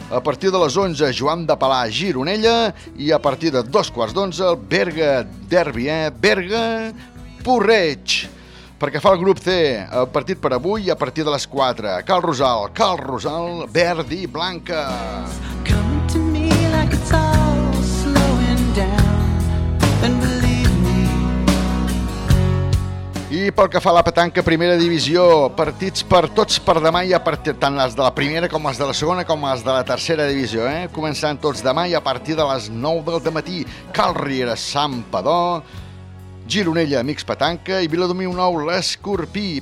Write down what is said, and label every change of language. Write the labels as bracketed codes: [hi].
[ca] A partir de les 11, Joan de Palà, Gironella, i a partir de 11:15, el Berga Derby, eh? Berga Porreig. Perquè fa el grup C, el partit per avui, a partir de les 4, Cal Rosal, Cal Rosal, Verdi Blanca. [en] Come to me like it's all slowing down. [ca] I pel que fa a la petanca, primera divisió, partits per tots per demà i a partir tant les de la primera com les de la segona com les de la tercera divisió, eh? Començant tots demà i a partir de les 9 del matí, Cal Riera, Sant Padó, Gironella, Amics Petanca i Viladomí Nou, l'Escorpí.